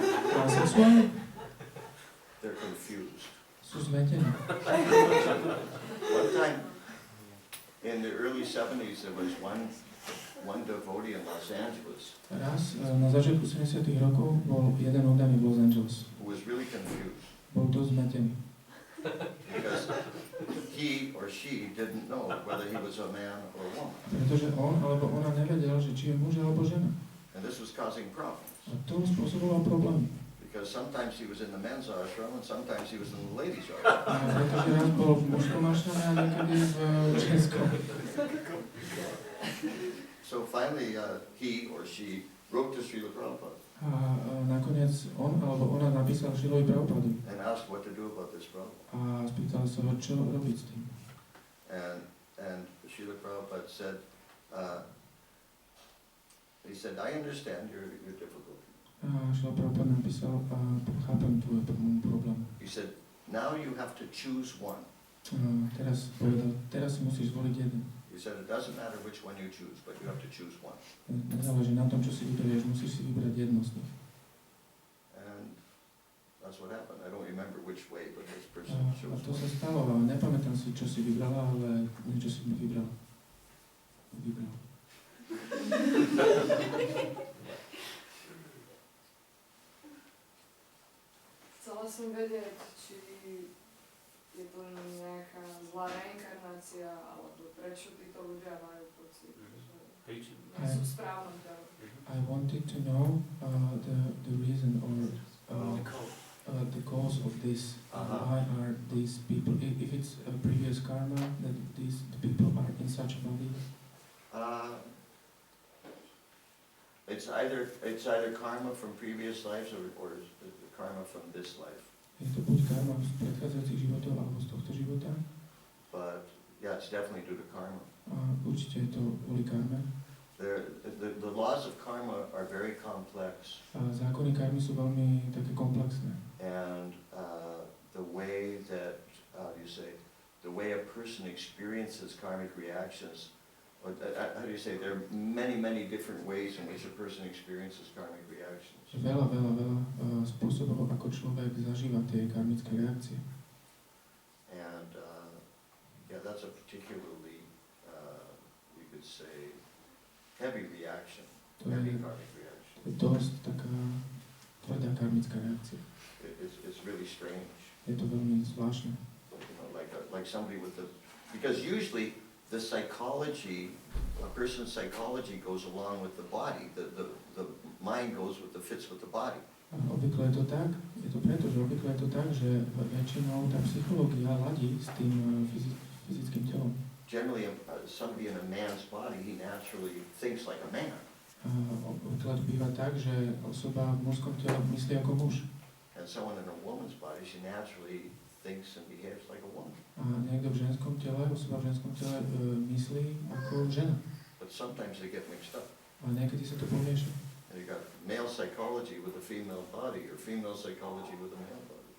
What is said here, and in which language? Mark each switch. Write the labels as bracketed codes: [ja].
[en] Transsexual? They're confused. [sk] Sú zmetení. [en] One time, in the early 70s, there was one devotee in Los Angeles [sk] Raz na začiatku 70. rokov bol jeden oddaný v Los Angeles. [en] who was really confused [sk] Bol dosť zmetený. [en] because he or she didn't know whether he was a man or a woman. [sk] Pretože on alebo ona nevedel, že či je muž alebo žena. [en] And this was causing problems [sk] A to spôsobovalo problémy. [en] because sometimes he was in the men's ashram and sometimes he was in the ladies' ashram. [sk] Pretože raz bol v mužskom ašrame a niekedy v ženskom. [en] So finally, he or she wrote to Srila Prabhupada [sk] A nakoniec on alebo ona napísal Šrilovi Prabhupadovi [en] and asked what to do about this problem. [sk] a spýtal sa ho, čo robiť s tým. [en] And Srila Prabhupada said, he said, I understand your difficulty. [sk] A Šrila Prabhupada napísal, chápem tvoj problém. [en] He said, now you have to choose one. [sk] Teraz povedal, teraz si musíš zvoliť jeden. [en] He said, it doesn't matter which one you choose, but you have to choose one. [sk] Nezáleží na tom, čo si vyberieš, musíš si vybrať jedno z nich. [en] And that's what happened. I don't remember which way, but this person [sk] A [en] chose to one. [sk] sa stalo, ale nepamätám si, čo si vybrala, ale niečo si vybral. Chcela som vedieť, či je to nejaká zlá reinkarnácia, alebo prečo títo ľudia majú pocit, že nie sú v správnom tele. [en] I wanted to know the reason or the cause of this. Why are these people, if it's a previous karma, that these people are in such a body? It's either karma from previous lives or karma from this life. [sk] Je to buď karma z predchádzajúcich životov alebo z tohto života. [en] But yeah, it's definitely due to karma. [sk] Určite je to kvôli karme. [en] The laws of karma are very complex. [sk] Zákony karmy sú veľmi také komplexné. [en] And the way that, the way a person experiences karmic reactions, how do you say, there are many different ways in which a person experiences karmic reactions. [sk] Veľa spôsobov, ako človek zažíva tie karmické reakcie. [en] And yeah, that's a particularly, you could say, heavy reaction, heavy karmic reaction. [sk] To je dosť taká tvrdá karmická reakcia. [en] It's really strange. [sk] Je to veľmi zvláštne. [en] You know, like somebody with because usually the psychology, a person's psychology goes along with the body. The mind goes fits with the body. [sk] Obvykle je to tak, je to preto, že obvykle je to tak, že väčšinou tá psychológia ladí s tým fyzickým telom. [en] Generally, somebody in a man's body, he naturally thinks like a man. [sk] Obvykle to býva tak, že osoba v mužskom tele myslí ako muž. [en] And someone in a woman's body, she naturally thinks and behaves like a woman. [sk] A niekto v ženskom tele, osoba v ženskom tele myslí ako žena. [en] But sometimes they get mixed up. [sk] A niekedy sa to pomieša. [en] And you got male psychology with a female body, or female psychology with a male body.